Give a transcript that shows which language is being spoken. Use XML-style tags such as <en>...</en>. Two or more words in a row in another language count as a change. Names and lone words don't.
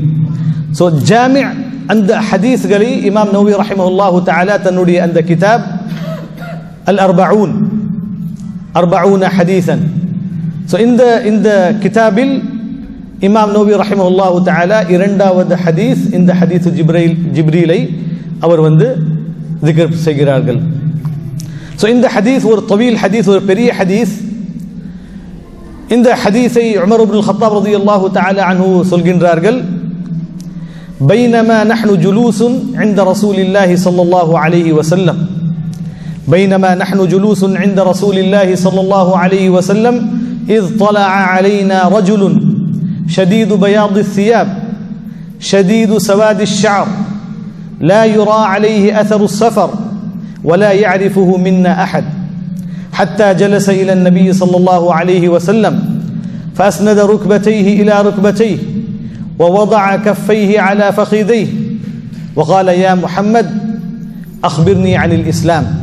<ta>ஸோ ஜாமி அந்த ஹதீஸ்களை இமாம் நவவி</ta> <ar>رحمه الله تعالى</ar> <ta>தன்னுடைய அந்த கிதாப் அல்-40 ஹதீஸன், ஸோ இந்த கிதாபில் இமாம் நவவி</ta> <ar>رحمه الله تعالى</ar> <ta>இரண்டாவது ஹதீஸ், இந்த ஹதீஸ் ஜிப்ரீலை அவர் திக்ர் செய்கிறார்கள். ஸோ இந்த ஹதீஸ் ஒரு தவீல் ஹதீஸ், ஒரு பெரிய ஹதீஸ். இந்த ஹதீஸை உமர் இப்னுல் கத்தாப்</ta> <ar>رضي الله تعالى عنه</ar> <ta>சொல்கின்றார்கள்,</ta> <ar>بينما نحن جلوس عند رسول الله صلى الله عليه وسلم بينما نحن جلوس عند رسول الله صلى الله عليه وسلم إذ طلع علينا رجل شديد بياض الثياب شديد سواد الشعر لا يرى عليه أثر السفر ولا يعرفه منا أحد حتى جلس إلى النبي صلى الله عليه وسلم فأسند ركبتيه إلى ركبتيه ووضع كفيه على فخذيه وقال يا محمد أخبرني عن الإسلام.</ar>